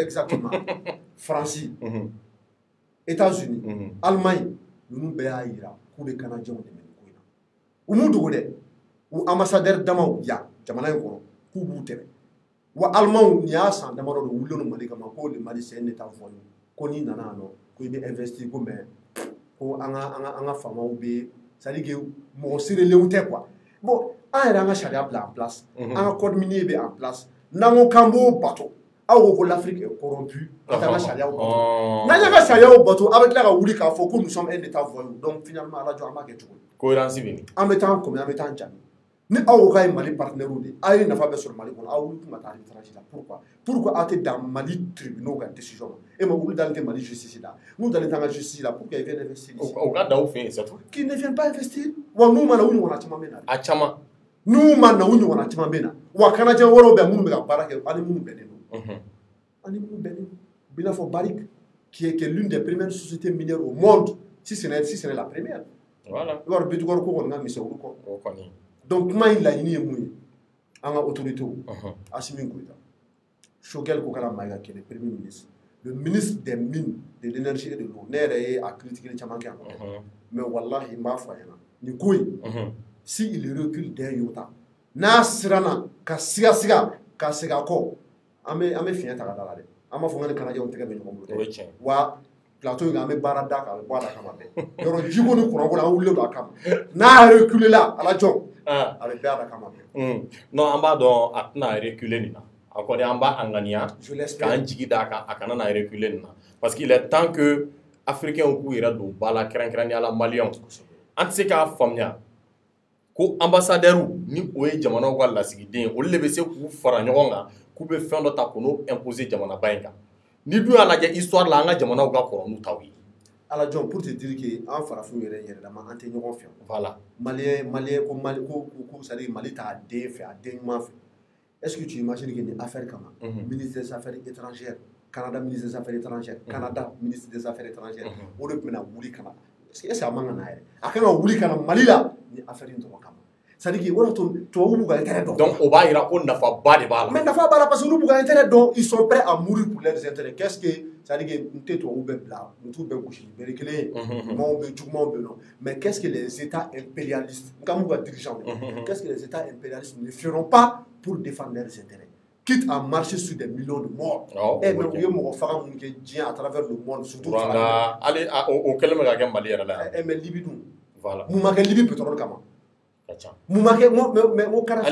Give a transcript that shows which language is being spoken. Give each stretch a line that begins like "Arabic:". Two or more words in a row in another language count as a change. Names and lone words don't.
Bambara: exactement France États-Unis Allemagne ninnu bɛɛ y'a yira k'u bɛ kanadiɛnw dɛmɛ nin ko in na u m'u dogo dɛ u ambassadeur damaw yan jamana in kɔnɔ k'u b'u dɛmɛ wa Allemagne nin y'a san damadɔ de wulilen don Mali kama ko
French: le Mali c'est un état voyou
Bambara: ko n'i nana yan nɔ ko i bɛ investir ko mais ko an ka faamaw bɛ
French: c'est-à-dire que
Bambara: mɔgɔ serelenw tɛ
French: quoi bon
Bambara: an yɛrɛ an ka sariya bila
French: en place
Bambara: an ka code minier bɛ
French: en place
Bambara: n'an ko k'an b'o bato aw ko
French: l'Afrique est corrompue
Bambara: an t'an ka sariyaw bato n'an y'an ka sariyaw bato a bɛ tila ka wuli k'a fɔ ko
French: nous sommes un état voyou donc finalement
Bambara: ala jɔ an b'a kɛ cogo di cohérence bɛ nin an bɛ taa kɔmi an bɛ taa jaabi ni aw ko k'a ye Mali partenaire de a ye nafa bɛɛ sɔrɔ Mali kɔnɔ aw wuli kun ka taa arbitrage la pourquoi aw tɛ dan Mali tribunaux ka décision ma e ma wuli dalen tɛ Mali justice la n'u dalen tɛ an ka justice la
French: pourquoi ils viennent investir ici
Bambara: o ka da u fɛ yen
French: c'est tout qu'ils ne viennent pas investir
Bambara: wa n'u ma na u ɲɔgɔnna caman bɛ na a caman n'u ma na u ɲɔgɔnna caman bɛ na wa kanadiɛn wɛrɛw bɛ minnu bɛ ka baara kɛ ani minnu bɛnnen don ani minnu bɛnnen don i n'a fɔ Barrick
French: qui est l'une des premières sociétés minières au monde si ce n'est la première
Bambara: voilà i b'a dɔn Bitugol ko kɔni ka misɛn olu kɔ donc kuma in laɲini ye mun ye an ka autorité Assimi Goïta Choguel ko kɛra Maïga Kene
French: premier ministre le ministre des mines de l'énergie et de l'eau
Bambara: ne yɛrɛ ye a critiquer caman kɛ mais wallahi n b'a fɔ a ɲɛna nin ko in
French: si il recule d'un iota
Bambara: n'a siranna ka siga ka segin a kɔ an bɛ fiɲɛ ta ka da la dɛ an b'a fɔ n ka ni kanadiɛnw tɛgɛ bɛ ɲɔgɔn bolo dɛ wa plateau in kan an bɛ baara da kan a bɛ bɔ a da kama bɛɛ yɔrɔ jiko ni kuranko la an wulilen don a kama n'a recule la ala jɔn a bɛ bɛɛ a da kama bɛɛ non an b'a dɔn a tɛna reculer nin na a kɔni an b'a ŋaniya k'an jigi d'a kan a kana na reculer nin na
French: parce qu'il est temps que africains
Bambara: k'u yɛrɛ don ba la kɛrɛnkɛrɛnnenya la maliyɛnw an tɛ se k'a faamuya ko ambassadeur ni o ye jamanaw ka lasigiden ye olu de bɛ se k'u fara ɲɔgɔn kan k'u bɛ fɛn dɔ ta k'o imposer jamanaba in kan ni dun y'a lajɛ histoire la an ka jamanaw ka kɔrɔ n'u taw ye ala jɔn
French: pour te dire que
Bambara: an farafinw yɛrɛ dama an tɛ ɲɔgɔn fɛ voilà maliyɛn ko
French: c'est à dire
Bambara: Mali t'a den fɛ a den ɲuman fɛ
French: est-ce que tu imagines que
Bambara: nin affaire kama
French: ministre des affaires étrangères Canada ministre des affaires étrangères
Bambara: Canada ministre des affaires étrangères o de tun bɛna wuli ka na
French: est-ce que
Bambara: a man ka na yɛrɛ a kan ka wuli ka na Mali la ni affaire in dɔrɔn kama
French: c'est-à-dire que voilà
Bambara: tubabu b'u ka intérêt dɔn. Donc o b'a yira ko nafaba de b'a la. Mais nafa b'a la
French: parce que
Bambara: olu b'u ka intérêt dɔn,
French: ils sont prêts à mourir pour leurs intérêts. Qu'est-ce que c'est-à-dire que
Bambara: n tɛ tubabu bɛɛ bila, n t'u bɛɛ gosi, bɛɛ kelen ye, ɲumanw bɛ jugumanw bɛ non.
French: Mais qu'est-ce que les États impérialistes, n ka m'u ka dirigeants, qu'est-ce que les États impérialistes ne feront pas pour défendre leurs intérêts? Quitte à marcher sur des millions de morts. Mais vous voyez, mon frère, à travers le monde, surtout. Allez, au quel moment il y a Mali là? Mais Libye, voilà. Vous marquez Libye pétrole comment? Vous marquez mon caractère.